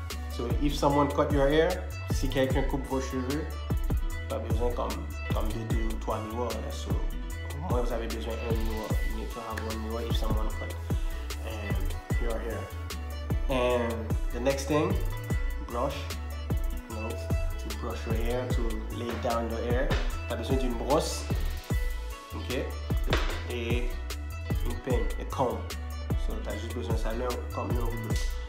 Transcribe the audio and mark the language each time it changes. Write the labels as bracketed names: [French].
[English] So if someone cut your hair, [French] si quelqu'un coupe vos cheveux, pas besoin comme de 2 ou 3 miroirs. So au moins vous avez besoin d'un miroir. [English] You need to have one mirror if someone cut your hair. And the next thing, brush. You know, to brush your hair, to lay down your hair. [French] Tu as besoin d'une brosse, ok, et une peigne, un comb. So tu as juste besoin de ça là, comme l'un ou l'autre.